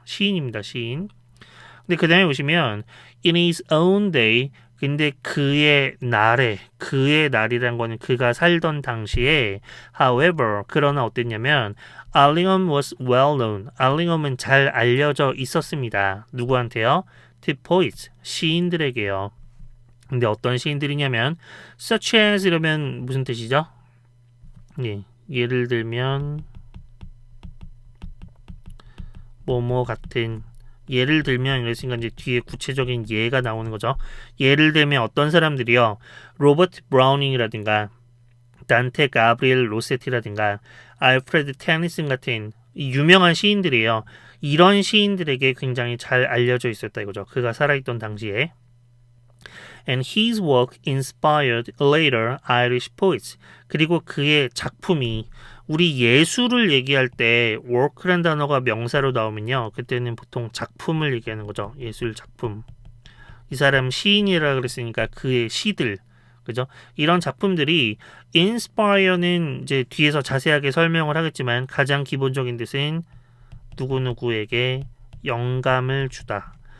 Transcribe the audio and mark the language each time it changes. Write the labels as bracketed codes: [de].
[ko] 시인입니다, 시인. 근데 그 다음에 보시면 [en] in his own day, [ko] 근데 그의 날이란 거는 그가 살던 당시에, [en] however, [ko] 그러나 어땠냐면 [en] Allingham was well known, [ko] 알링엄은 잘 알려져 있었습니다. 누구한테요? [en] to poets, [ko] 시인들에게요. 근데 어떤 시인들이냐면 [en] such as [ko] 이러면 무슨 뜻이죠? 예를 들면 뭐뭐 같은, 예를 들면 이랬으니까 이제 뒤에 구체적인 예가 나오는 거죠. 예를 들면 어떤 사람들이요, 로버트 브라우닝이라든가 단테 가브리엘 로세티라든가 알프레드 테니슨 같은 유명한 시인들이에요. 이런 시인들에게 굉장히 잘 알려져 있었다 이거죠. 그가 살아있던 당시에. [en] And his work inspired later Irish poets. [ko] 그리고 그의 작품이 우리 예술을 얘기할 때 work란 단어가 명사로 나오면요. 그때는 보통 작품을 얘기하는 거죠. 예술 작품. 이 사람 시인이라 그랬으니까 그의 시들. 그죠? 이런 작품들이 inspire는 이제 뒤에서 자세하게 설명을 하겠지만 가장 기본적인 뜻은 누구누구에게 영감을 주다.